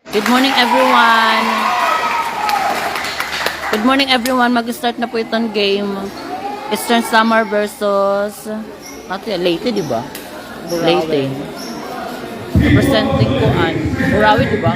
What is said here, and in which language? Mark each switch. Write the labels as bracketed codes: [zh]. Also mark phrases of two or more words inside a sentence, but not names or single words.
[en] Good morning everyone. Good morning everyone. [tl] Mag-start na po itong game. Eastern Samar versus Leyte, di ba? Leyte. Representing ko Burawi, di ba?